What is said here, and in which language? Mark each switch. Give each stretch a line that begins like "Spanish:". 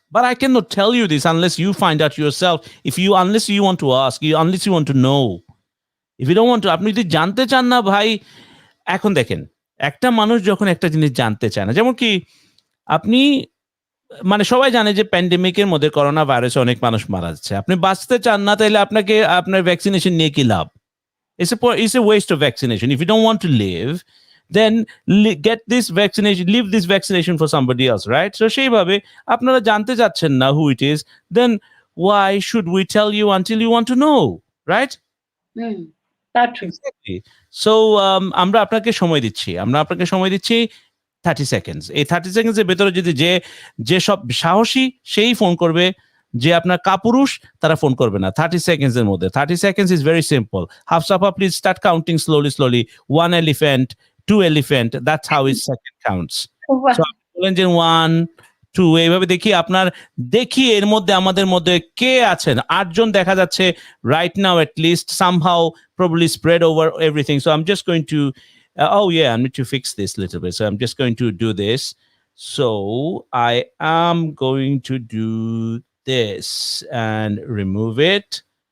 English: But I cannot tell you this unless you find out yourself. Unless you want to ask, unless you want to know. If you don't want to,
Bangla: আপনি যদি জানতে চান না ভাই, এখন দেখেন, একটা মানুষ যখন একটা জিনিস জানতে চায় না, যেমন কি আপনি মানে সবাই জানে যে প্যান্ডেমিকের মধ্যে করোনা ভাইরাসে অনেক মানুষ মারা যাচ্ছে। আপনি বাঁচতে চান না, তাহলে আপনাকে আপনার ভ্যাকসিনেশন নিয়ে কি লাভ?
English: It's a waste of vaccination. If you don't want to live, then leave this vaccination for somebody else, right? So
Bangla: সেইভাবে আপনারা জানতে চাচ্ছেন না
English: who it is, then why should we tell you until you want to know, right? That's true. Exactly.
Bangla: So আমরা আপনাকে সময় দিচ্ছি 30 seconds. এই 30 সেকেন্ডস এর ভেতরে যদি যে সব সাহসী সেই ফোন করবে, যে আপনার কাপুরুষ তারা ফোন করবে না 30 সেকেন্ডস এর মধ্যে।
English: 30 seconds is very simple. Hafsapa, please start counting slowly. 1 elephant, 2 elephant, that's how his second counts.
Bangla: So বলেন যে 1 2 এইভাবে দেখি এর মধ্যে আমাদের মধ্যে কে আছেন। 8 জন দেখা যাচ্ছে
English: right now, at least somehow probably spread over everything. So I'm just going to oh yeah, I need to fix this a little bit. So I'm just going to do this. So I am going to do this and remove it.